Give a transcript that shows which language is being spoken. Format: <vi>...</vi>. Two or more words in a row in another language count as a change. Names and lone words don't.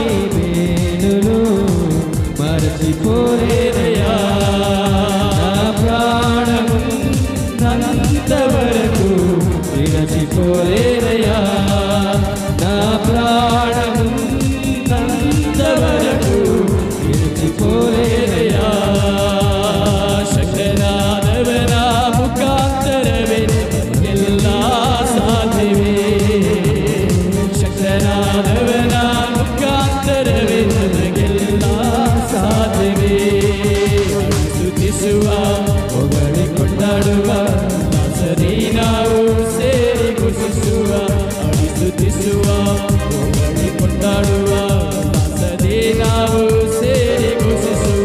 <te>మేలులు మరచిపోలేదయ్యా, నా ప్రాణమున్నంత వరకు విడిచిపోలేదయ్యా, నా ప్రాణమున్నంత వరకు విడిచిపోలేదయ్యా.</te> <kn>ಶಂಕರಾದವನ ಮುಖಾಂತರವೇ ಎಲ್ಲ ಸಾಧ್ಯವೇ, ಶಂಕರಾದವನ ಮುಖಾಂತರವೇ ನನಗೆಲ್ಲ ಸಾಧ್ಯವೇ. ಸ್ತುತಿಸುವ ಹೊಗಳಿಕೊಂಡಾಡುವ ದಾಸರಿ ನಾವು ಸೇರಿ ಘೋಷಿಸುವ, ಸ್ತುತಿಸುವ ಹೊಗಳಿಕೊಂಡಾಡುವ ದಾಸರಿ ನಾವು ಸೇರಿ ಘೋಷಿಸುವ.</kn>